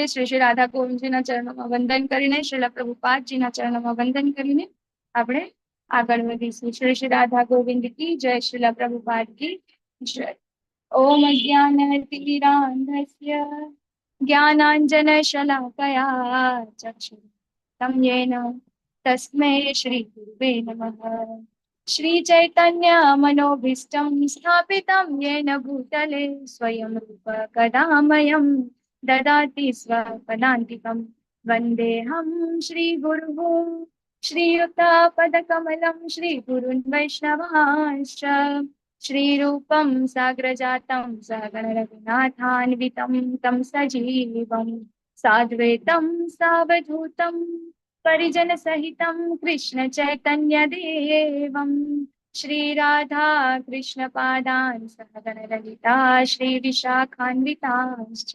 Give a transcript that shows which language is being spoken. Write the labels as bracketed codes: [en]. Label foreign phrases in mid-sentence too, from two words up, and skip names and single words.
[gu] શ્રી શ્રી રાધા ગોવિંદજીના ચરણોમાં વંદન કરીને, શ્રીલ પ્રભુપાદજીના ચરણોમાં વંદન કરીને આપણે આગળ વધીશું. શ્રી શ્રી રાધા ગોવિંદ કી જય, શ્રીલ પ્રભુપાદ કી જય. [sa] ઓમ અજ્ઞાનતિમિરાન્ધસ્ય જ્ઞાનાંજનશલાકયા ચક્ષુરુન્મિલિतं येन तस्मै श्री गुरुवे नमः। श्री चैतन्य मनोभीष्टं स्थापितं येन भूतले स्वयं रूप कदा मह्यं ददाति स्वपदान्तिकं। वन्देऽहं श्रीगुरुः श्रीयुतापदकमलं श्रीगुरुन् वैष्णवांश्च श्रीरूपं साग्रजातं सहगणरघुनाथान्वितं तं सजीवं साद्वैतं सावधूतं परिजन सहितं कृष्ण चैतन्य देवं श्री राधा कृष्ण पादान् सहगण ललिता श्री विशाखान्वितांश्च।